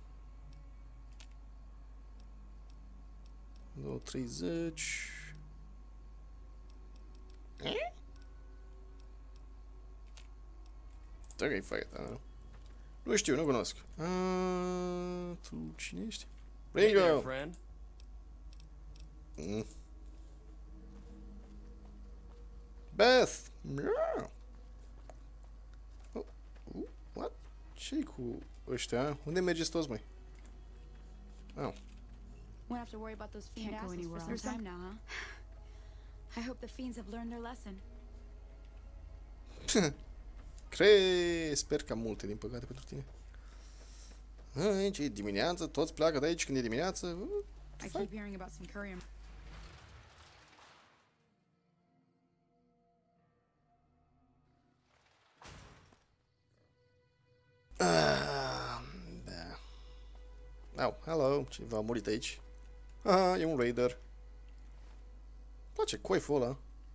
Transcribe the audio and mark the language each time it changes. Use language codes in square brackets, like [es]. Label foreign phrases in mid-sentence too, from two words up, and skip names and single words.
[en] 230. Ok, fuck it. [ro] Nu Nu știu, nu cunosc. Tu cine ești? [en] Hey there, Ringo! friend. Beth! Yeah. What? [ro] Ce-i cu ăștia? Unde mergeți toți, măi? [en] Oh. Won't have to worry about those fiend Can't go asses for anywhere some else. time now, huh? I hope the fiends have learned their lesson. [ro] Sper că am multe, din păcate, pentru tine. Aici e dimineață, toți pleacă de aici când e dimineață. [en] I keep hearing about some courier. [ro] Da. Au, hello, cineva a murit aici. Ah, e un raider. Îmi place coiful ăla.